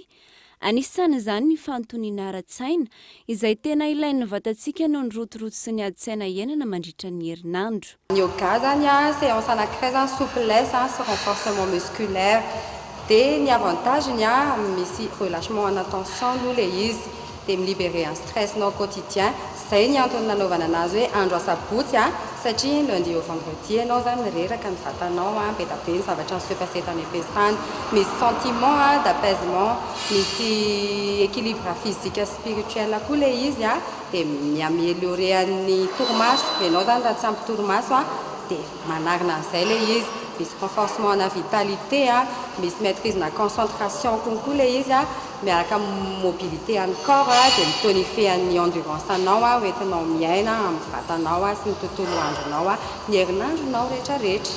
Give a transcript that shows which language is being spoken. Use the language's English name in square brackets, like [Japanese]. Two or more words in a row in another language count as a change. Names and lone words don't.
[Malagasy] Anisan'izany ny fanontoniana ara-tsaina izay tena ilain'ny vatantsika noho ny rotoroto sy ny adi-tsaina iainana mandritra ny herinandro. Ny yoga zany séance anankiray souplesse sy [French] renforcement musculaire [Malagasy] dia ny avantageny misy [French] relâchement en attention [Malagasy] aloha le izy dia milibérer [French] un stress non quotidien. [Malagasy] Zay ny antony nanaovana anazy hoe andro asabotsy satria [French] lundi au vendredi [Malagasy] ianao zany reraka ny vatanao be da be ny zavatra ny se-passé tany am-piasany, misy [French] sentiment d'apaisement, [Malagasy] misy [French] équilibre physique spirituel [Malagasy] koa le izy dia miaméliorer ny torimaso. Ianao zany raha tsy ampy torimaso dia manarina an'izay le izy. Misy renforcement na vitalité misy maîtrise na concentration konkoa le izy miaraka mobilité any corps dia mitonifie ny endurance anao hoentinao miaina amin'ny vatanao sy ny tontolo andronao ny herinandronao rehetrarehetra.